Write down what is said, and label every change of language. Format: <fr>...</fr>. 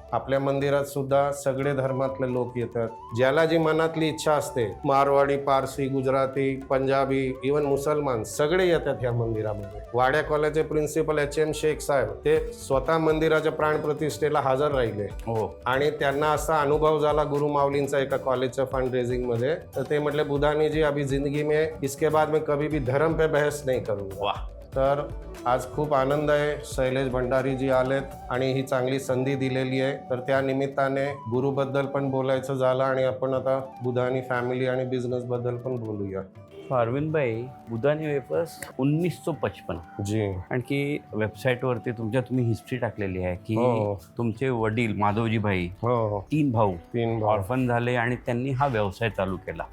<mr>आपल्या मंदिरात सुद्धा सगळे धर्मातले लोक येतात. ज्याला जी मनातली इच्छा असते, मारवाडी, पारसी, गुजराती, पंजाबी, इवन मुसलमान सगळे येतात ह्या मंदिरामध्ये. वाड्या कॉलेजचे प्रिन्सिपल HM शेख साहेब ते स्वतः मंदिराच्या प्राणप्रतिष्ठेला हजर राहिले आणि त्यांना असा अनुभव झाला गुरु माऊलींचा एका कॉलेजच्या फंड रेझिंग मध्ये. तर ते म्हटले,</mr> <hi>बुधानी जी अभी जिंदगी में इसके बाद में कभी भी धर्म पे बहस नहीं करूंगा.</hi> <mr>तर आज खूप आनंद आहे. शैलेश भंडारी जी आलेत आणि ही चांगली संधी दिलेली आहे. तर त्या निमित्ताने गुरुबद्दल पण बोलायचं झालं आणि आपण आता बुधानी फॅमिली आणि बिझनेस बद्दल पण बोलूया. अरविंद भाई, बुधानी वेफर्स 1955 जी. आणखी वेबसाईटवरती तुम्ही हिस्ट्री टाकलेली आहे की तुमचे वडील माधवजी भाई तीन भाऊ ऑर्फन झाले आणि त्यांनी हा व्यवसाय चालू केला.</mr>